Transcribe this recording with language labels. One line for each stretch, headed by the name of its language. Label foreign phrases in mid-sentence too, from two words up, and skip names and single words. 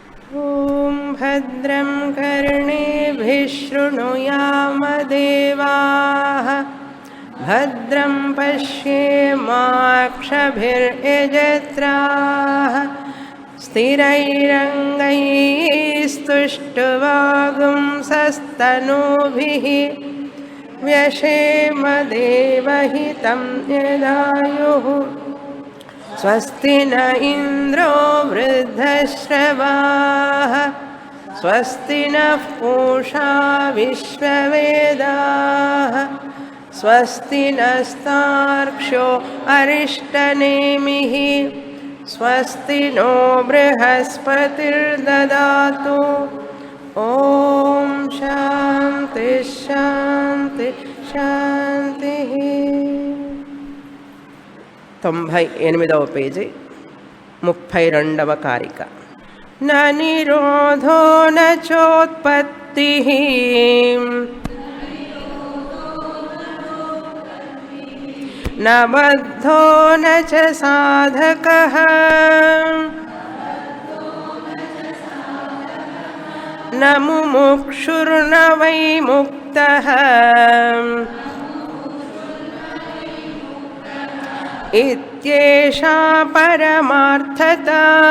Sanskrit: ఓం భద్రం కర్ణేభిః శృణుయామదేవాః భద్రం పశ్యేమాక్షభిర్యజత్రాః స్థిరైరంగైస్తుష్టువాగుంసస్తనూభిः व्यशेमदेवहितं यदायुः स्वस्ति न इन्द्रो वृद्धश्रवाः स्वस्ति नः पूषा विश्ववेदाः स्वस्ति नस्तार्क्ष्यो अरिष्टनेमिः स्वस्ति नो बृहस्पतिर्ददातु ఓం శాంతి శాంతి శాంతి.
Telugu: 98వ పేజీ 32వ కారిక.
Sanskrit: న నిరోధో న చోత్పత్తిః న బద్ధో న చ సాధకః न मुमुक्षुर्न वै मुक्तः इत्येषा परमार्थता.